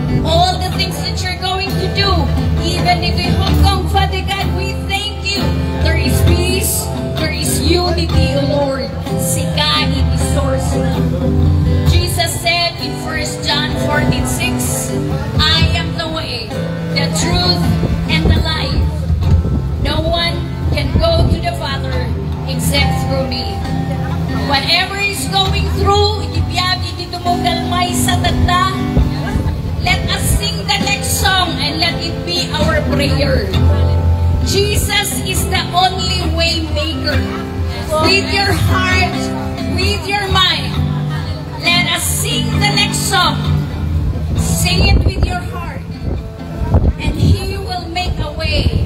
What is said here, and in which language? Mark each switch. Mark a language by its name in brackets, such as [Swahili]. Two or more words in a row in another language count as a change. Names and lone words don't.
[English] all the things that you're going to do. Even in Hong Kong, Father God, we thank you. There is peace, there is unity, O Lord. [Iloko] Sika iti source na. [English] Jesus said in 1 John 14:6, I am the way, the truth, and the life. No one can go to the Father except through me. Whatever is going through, [Iloko] itibiyagi dito mong dalmay sa tagda. [English] Let us sing the next song and let it be our prayer. Jesus is the only way maker. With your heart, with your mind, let us sing the next song. Sing it with your heart, and He will make a way.